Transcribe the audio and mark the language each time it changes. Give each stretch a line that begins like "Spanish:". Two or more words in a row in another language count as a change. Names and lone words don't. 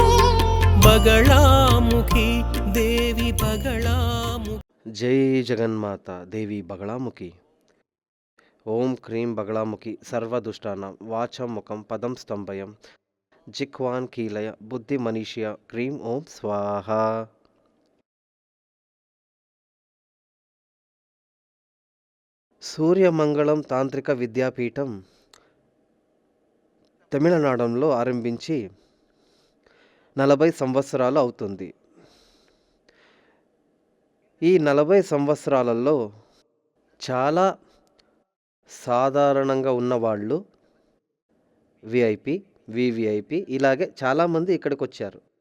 Sanskrit: बगलामुखी देवी बगलामुखी। जय जगन्माता देवी बगलामुखी। ओं क्रीं बगलामुखी सर्वदुष्टानां वाचं मुखं पदं स्तंभयं जिह्वान् कीलय बुद्धिमनीषय क्रीं ओं स्वाहा।
Telugu: సూర్యమంగళం తాంత్రిక విద్యాపీఠం తమిళనాడులో ఆరంభించి 40 సంవత్సరాలు అవుతుంది. ఈ 40 సంవత్సరాలలో చాలా సాధారణంగా ఉన్నవాళ్ళు విఐపి, వివిఐపి ఇలాగే చాలామంది ఇక్కడికి వచ్చారు.